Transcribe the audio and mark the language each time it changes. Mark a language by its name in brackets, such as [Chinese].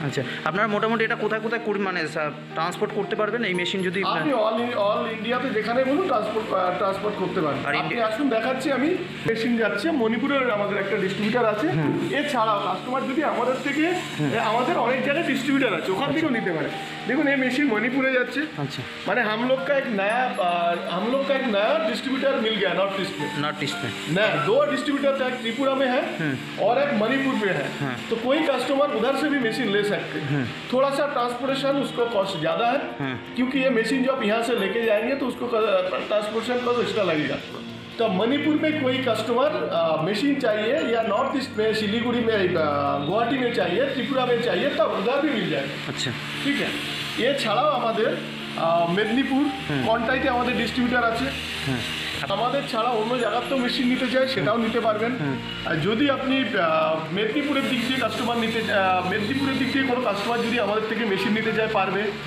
[Bangla] আচ্ছা, আপনারা মোটামুটি এটা কোথায় কোথায় মানে ট্রান্সপোর্ট করতে পারবেন এই মেশিন? যদি আপনি অল ইন্ডিয়াতে যেখানে বলুন ট্রান্সপোর্ট করতে পারেন। আপনি আসুন দেখাচ্ছি, আমি মেশিন যাচ্ছে মণিপুরের আমাদের একটা ডিস্ট্রিবিউটার আছে, এছাড়াও কাস্টমার যদি আমাদের থেকে আমাদের অনেক জায়গায় ডিস্ট্রিবিউটার আছে ওখান থেকেও নিতে পারে। দেখুন এই মেশিন मणिपुर যাচ্ছে। [Hindi] अच्छा, माने हम लोग का एक नया डिस्ट्रीब्यूटर मिल गया नॉर्थ ईस्ट में। नया 2 डिस्ट्रीब्यूटर था, एक त्रिपुरा में है और एक मणिपुर में है। तो कोई कस्टमर उधर से भी मशीन ले सकते हैं। थोड़ा सा ट्रांसपोर्टेशन उसको कॉस्ट ज़्यादा है, क्योंकि ये मशीन जब यहाँ से लेके जाएंगे तो उसको ट्रांसपोर्टेशन कॉस्ट एक्स्ट्रा लगेगा। तो मणिपुर में कोई कस्टमर मशीन चाहिए या नॉर्थ ईस्ट में सिलीगुड़ी में गुवाहाटी में चाहिए, त्रिपुरा में चाहिए, तब उधर भी मिल जाएगा। अच्छा, ठीक है। [Bangla] ये ছাড়াও আমাদের মেদিনীপুর কন্টাইতে আমাদের ডিস্ট্রিবিউটার আছে। আমাদের ছাড়া অন্য জায়গাতেও মেশিন নিতে চাই সেটাও নিতে পারবেন। আর যদি আপনি মেদিনীপুরের দিক দিয়ে কোনো কাস্টমার যদি আমাদের থেকে মেশিন নিতে চায় পারবে।